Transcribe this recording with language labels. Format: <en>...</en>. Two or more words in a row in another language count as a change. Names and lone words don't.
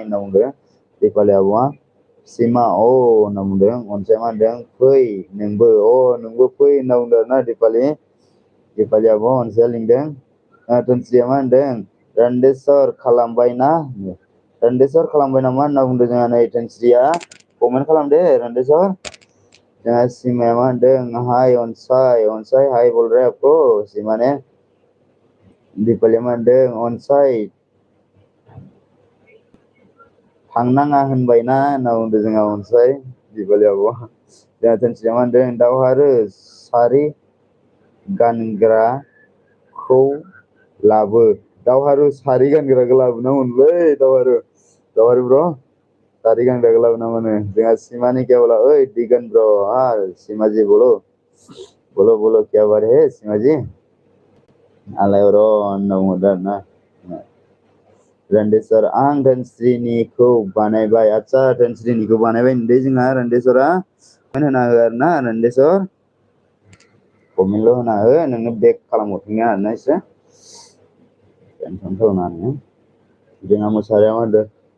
<brx>होनना बुंदों दीपालि आब'आ सीमा होनना बुंदों अनसाया मा होनदों फै नोंबो फै होनना बुंदों आरोना दीपालि आब' अनसाया लिंदों धोनस्रिया मा होनदों रान्देस्वर खालामबायना रान्देस्वर खालामबाय नामा होनना बुंदों जोंहा नै धोनस्रिया कमेन्ट खालामदे रान्देस्वर जोंहा सीमाया मा होनदों हाय अनसाय हाय</brx> <hi>बोल रहा है आपको सीमा ने</hi> <brx>दीपालिया मा होनदों अनसाय थांनाङा होनबायना होनना बुंदों जोंहा अनसाय दीपालि आब'आ जोंहा धोनस्रिया मा होनदों दावहारु सारि गानग्राखौ लाबो दावहारु सारि गानग्राखौ लाबोनांगौनोलै दावहारु ब्र सारी गानग्राखौ लाबोनांगौनो जोंहा सीमा</brx> <hi>ने क्या बोला</hi> <brx>ओइ दिगन ब्र</brx> <hi>हाँ सीमा जी बोलो क्या बात है सीमा जी</hi> <brx>आलायअरन होनना बुंहरदों आरोना रान्देस्वर आं धोनस्रिनिखौ बानायबाय आदसा धोनस्रिनिखौ बानायबाय होनदों जोंहा रान्देस्वरा कमेन्ट होना हो आरोना रान्देस्वर कमेन्टल' होना हो नोंनो बेक खालामहरफिननो आरोना एसे टेनसनथ' होनाङा जोंहा मोसाहारिया मा होनदों</brx>